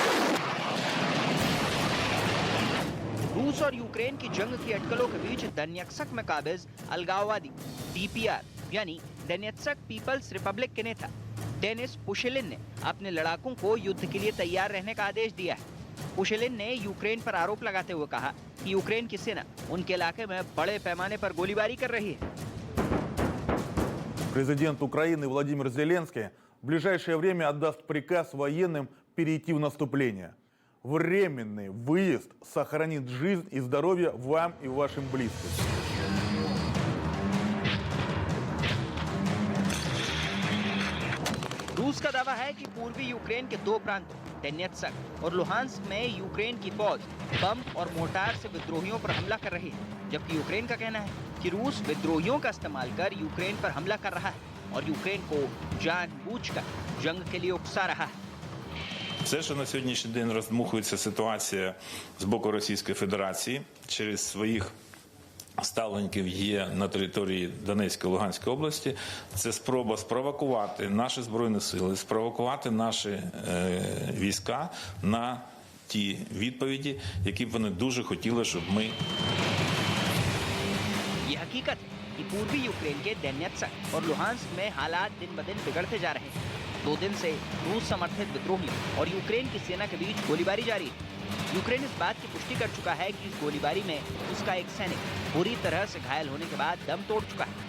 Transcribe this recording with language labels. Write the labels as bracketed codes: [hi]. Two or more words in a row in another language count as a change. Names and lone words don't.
[hi] रूस और यूक्रेन की जंग की अटकलों के बीच दोनेत्स्क में काबिज अलगाववादी डीपीआर यानी दोनेत्स्क पीपल्स रिपब्लिक के नेता डेनिस पुशिलिन ने अपने लड़ाकों को युद्ध के लिए तैयार रहने का आदेश दिया है। पुशिलिन ने यूक्रेन पर आरोप लगाते हुए कहा कि यूक्रेन की सेना उनके इलाके में बड़े पैमाने पर गोलीबारी कर रही है। [ru] Президент Украины Владимир Зеленский в ближайшее время отдаст приказ военным перейти в наступление. Временный выезд сохранит жизнь и здоровье вам и вашим близким. [hi] रूस का दावा है कि पूर्वी यूक्रेन के दो प्रांतों दोनेत्स्क और लुहांस्क में यूक्रेन की फौज बम और मोर्टार से विद्रोहियों पर हमला कर रही है, जबकि यूक्रेन का कहना है कि रूस विद्रोहियों का इस्तेमाल कर यूक्रेन पर हमला कर रहा है और यूक्रेन को जानबूझकर जंग के लिए उकसा रहा है। [uk] Це, що на сьогоднішній день роздмухується ситуація з боку Російської Федерації через своїх ставленників є на території Донецької і Луганської області, це спроба спровокувати наші Збройні Сили, спровокувати наші війська на ті відповіді, які б вони дуже хотіли, щоб ми... [hi] ये हकीकत है कि पूर्वी यूक्रेन के दोनेत्स्क और लुहांस्क में हालात दिन ब दिन बिगड़ते जा रहे हैं। 2 दिन से रूस समर्थित विद्रोहियों और यूक्रेन की सेना के बीच गोलीबारी जारी है। यूक्रेन इस बात की पुष्टि कर चुका है कि इस गोलीबारी में उसका एक सैनिक बुरी तरह से घायल होने के बाद दम तोड़ चुका है।